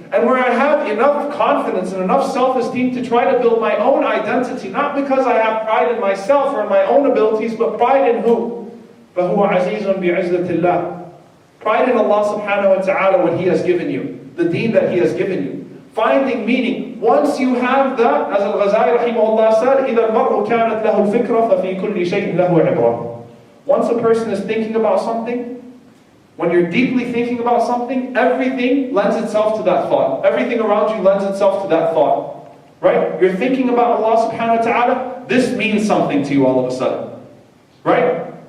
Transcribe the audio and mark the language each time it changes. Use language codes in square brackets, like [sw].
[en] And where I have enough confidence and enough self-esteem to try to build my own identity. Not because I have pride in myself or in my own abilities, but pride in who? [ar] فَهُوَ عَزِيزٌ بِعِزَّةِ اللَّهِ. [en] Pride in Allah subhanahu wa ta'ala, what He has given you. The deen that He has given you. Finding meaning. Once you have that, as Al-Ghazali rahimahullah said, [ar] إِذَا الْمَرْءُ كَانَتْ لَهُ الْفِكْرَةَ فَفِي كُلِّ شَيْءٍ لَهُ عِبْرَةٌ. [en] Once a person is thinking about something, when you're deeply thinking about something, everything lends itself to that thought. Everything around you lends itself to that thought. Right? You're thinking about Allah subhanahu wa ta'ala, this means something to you all of a sudden. Right?